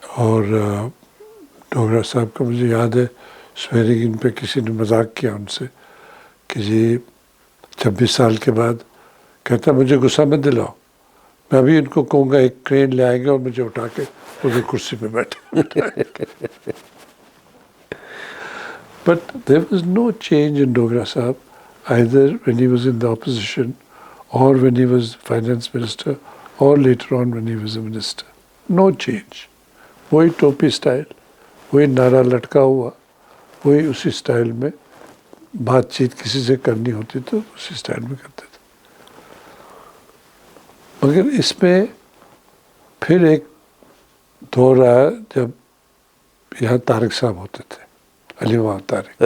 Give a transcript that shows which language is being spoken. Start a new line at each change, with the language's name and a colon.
Hindi: और डोगरा साहब का मुझे याद है, सवेरे इन पे किसी ने मजाक किया उनसे कि जी 26 साल के बाद, कहता मुझे गुस्सा मत दिलाओ, मैं अभी इनको कहूँगा एक क्रेन ले आएंगे और मुझे उठा के उधर कुर्सी पे बैठे.
English: But there was no change in Dogra Sahab, either when he was in the opposition or when he was finance minister or later on when he was a minister. No change.
Hindi: वही टोपी style, वही नारा लटका हुआ, वही उसी style में बातचीत किसी से करनी होती तो उसी स्टाइल में करते थे. मगर इसमें फिर एक दौर आया जब यहाँ तारिक साहब होते थे, अली मोहम्मद तारिक.